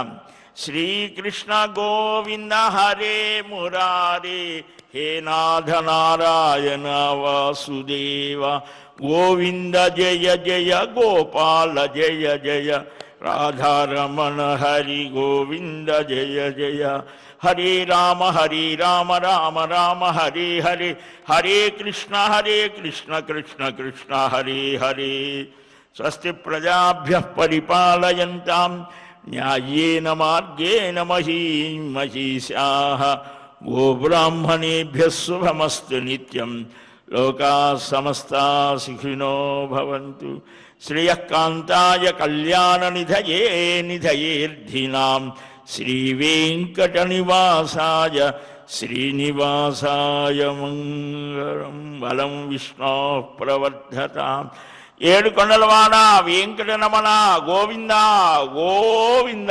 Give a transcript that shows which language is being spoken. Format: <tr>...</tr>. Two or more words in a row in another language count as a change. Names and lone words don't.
<sa>श्रीकृष्ण गोविन्द हरे मुरारे, हे नाथ नारायण वासुदेव, गोविन्द जय जय गोपाल जय जय, राधारमण हरि गोविन्द जय जय. हरे राम राम राम हरे हरे, हरे कृष्ण कृष्ण कृष्ण हरे हरे. स्वस्ति प्रजाभ्यः परिपालयन्तां न्यायेन मार्गेण महीं महीषाः. गोब्राह्मणेभ्यः शुभमस्तु नित्यं. लोकाः समस्ताः सुखिनो भवन्तु. श्रियः कान्ताय कल्याणनिधये निधयेऽर्थिनां. श्रीवेङ्कटनिवासाय श्रीनिवासाय मङ्गलं. बलं विष्णोः प्रवर्धताम्.</sa> <te>7 కొండలవాడ వెంకటరమణ గోవింద గోవింద.</te>